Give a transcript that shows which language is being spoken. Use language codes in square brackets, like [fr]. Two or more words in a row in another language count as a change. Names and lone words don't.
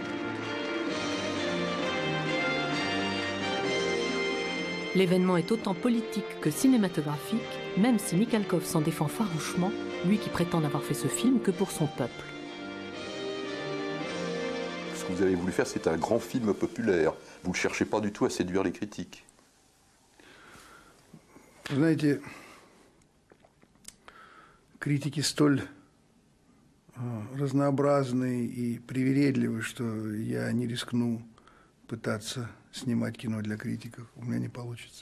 [fr] L'événement est autant politique que cinématographique, même si Mikhalkov s'en défend farouchement, lui qui prétend n'avoir fait ce film que pour son peuple. Ce que vous avez voulu faire, c'est un grand film populaire. Vous ne cherchez pas du tout à séduire les critiques. [ru] Знаете, критики столь разнообразны и привередливы, что я не рискну пытаться снимать кино для критиков. У меня не получится.